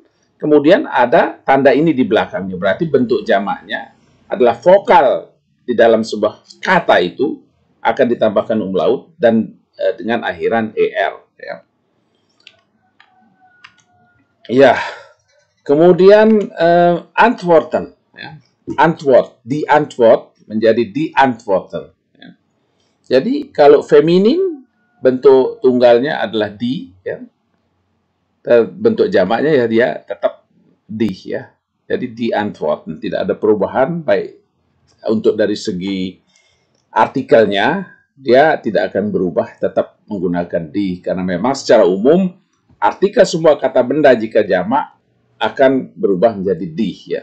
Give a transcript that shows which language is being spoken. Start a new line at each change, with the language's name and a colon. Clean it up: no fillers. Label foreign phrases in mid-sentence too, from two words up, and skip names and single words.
Indonesian: Kemudian ada tanda ini di belakangnya, berarti bentuk jamaknya adalah vokal di dalam sebuah kata itu akan ditambahkan umlaut dan dengan akhiran ER, ya. Ya, kemudian antworten, ya.
German: Die Antwort menjadi die Antworten.
Indonesian: Jadi kalau feminin bentuk tunggalnya adalah die, ya. bentuk jamaknya ya dia tetap die ya.
German: Jadi die Antworten,
Indonesian: tidak ada perubahan baik untuk dari segi artikelnya dia tidak akan berubah, tetap menggunakan die karena memang secara umum artikel semua kata benda jika jamak akan berubah menjadi die ya.